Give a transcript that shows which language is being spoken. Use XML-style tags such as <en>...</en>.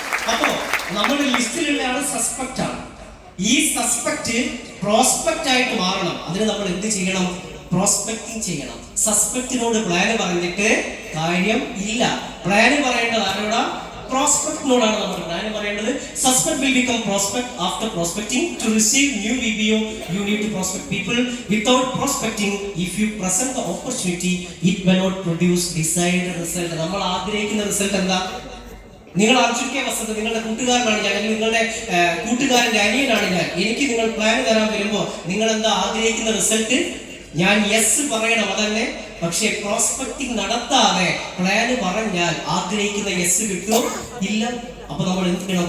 <ml>അപ്പോ നമ്മുടെ ലിസ്റ്റിലുള്ള ആള് സസ്പെക്ട് ആണ്. ഈ സസ്പെക്ട് പ്രോസ്പെക്ട് ആയിട്ട് മാറണം. അതിന് നമ്മൾ എന്ത് ചെയ്യണം? പ്രോസ്പെക്ടിങ് ചെയ്യണം. സസ്പെക്ടിനോട് പ്ലാന് പറഞ്ഞിട്ട് കാര്യം ഇല്ല. പ്ലാന് പറയേണ്ടത് ആരോടാ? പ്രോസ്പെക്ടിനോടാണ് നമ്മൾ പ്ലാന് പറയേണ്ടത്.</ml> <en>Suspect will become prospect after prospecting. To receive new VBO, you need to prospect people. Without prospecting, if you present the opportunity, it may not produce desired result.</en> <ml>നമ്മൾ ആഗ്രഹിക്കുന്ന result എന്താ? നിങ്ങൾ Arjun K Vasant, നിങ്ങളുടെ കൂട്ടുകാരനാണ് ഞാൻ, അല്ലെങ്കിൽ നിങ്ങളുടെ കൂട്ടുകാരന്റെ അനിയനാണ് ഞാൻ. എനിക്ക് നിങ്ങൾ പ്ലാൻ തരാൻ വരുമ്പോ നിങ്ങൾ എന്താ ആഗ്രഹിക്കുന്ന റിസൾട്ട്? ഞാൻ യെസ് പറയണം, അതന്നെ. പക്ഷെ പ്രോസ്പെക്ടിങ് നടത്താതെ പ്ലാന് പറഞ്ഞാൽ ആഗ്രഹിക്കുന്ന യെസ് കിട്ടുമോ? ഇല്ല. അപ്പൊ നമ്മൾ എന്ത് ചെയ്യണം?</ml>